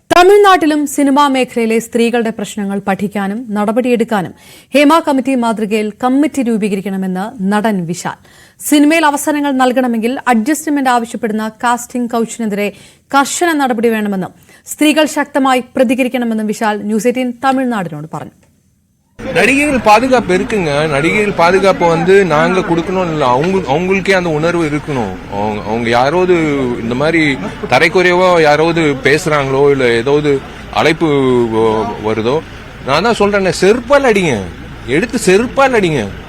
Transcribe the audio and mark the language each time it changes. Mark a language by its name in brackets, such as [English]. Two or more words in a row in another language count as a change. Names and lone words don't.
[Malayalam] തമിഴ്നാട്ടിലും സിനിമാ മേഖലയിലെ സ്ത്രീകളുടെ പ്രശ്നങ്ങൾ പഠിക്കാനും നടപടിയെടുക്കാനും ഹേമ കമ്മിറ്റി മാതൃകയിൽ കമ്മിറ്റി രൂപീകരിക്കണമെന്ന് നടൻ വിശാൽ. സിനിമയിൽ അവസരങ്ങൾ നൽകണമെങ്കിൽ അഡ്ജസ്റ്റ്മെന്റ് ആവശ്യപ്പെടുന്ന [English] casting couchിനെതിരെ [Malayalam] കർശന നടപടി വേണമെന്നും സ്ത്രീകൾ ശക്തമായി പ്രതികരിക്കണമെന്നും വിശാൽ ന്യൂസ് 18 തമിഴ്നാടിനോട് പറഞ്ഞു. [Tamil] நடிகைகள் பாதுகாப்பு இருக்குங்க. நடிகைகள் பாதுகாப்பு நாங்க கொடுக்கணும் இல்ல, அவங்களுக்கே அந்த உணர்வு இருக்கணும். அவங்க யாராவது இந்த மாதிரி தரைக்குறைவா யாராவது பேசுறாங்களோ இல்ல ஏதாவது அழைப்பு வருதோ, நான் தான் சொல்றேன், செருப்பால் அடிங்க, எடுத்து செருப்பால் அடிங்க.